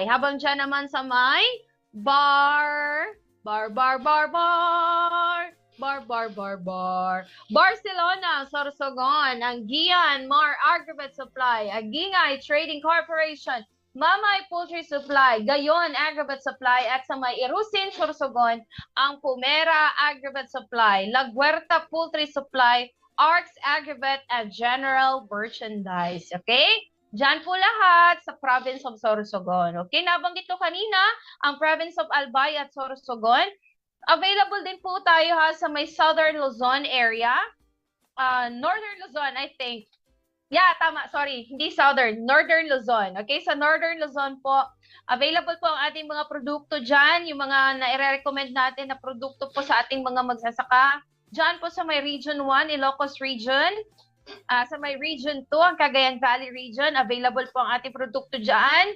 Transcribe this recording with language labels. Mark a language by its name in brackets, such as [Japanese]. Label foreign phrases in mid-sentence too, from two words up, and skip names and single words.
[Filipino] Habang dyan naman sa may Barcelona, Sorsogon, ang Gian Mar Aggregate Supply, Agingay Trading Corporation, Mamay Poultry Supply, Gayon Aggregate Supply, at sa may Irusin, Sorsogon, ang Pumera Aggregate Supply, La Guerta Poultry Supply, Arts Aggregate, at General Merchandise. Okay? Diyan po lahat sa [English] province of Sorsogon. [Filipino] Okay, nabanggit ko kanina ang [English] province of Albay [Filipino] at Sorsogon. Available din po tayo sa may Southern Luzon area. Northern Luzon, [English] I think. Yeah, [Filipino] tama. Sorry, hindi Southern. Northern Luzon. Okay, sa Northern Luzon po, available po ang ating mga produkto dyan. Yung mga na-recommend natin na produkto po sa ating mga magsasaka. Dyan po sa may Region 1, Ilocos Region. Sa may Region 2, ang Cagayan Valley Region, available po ang ating produkto dyan.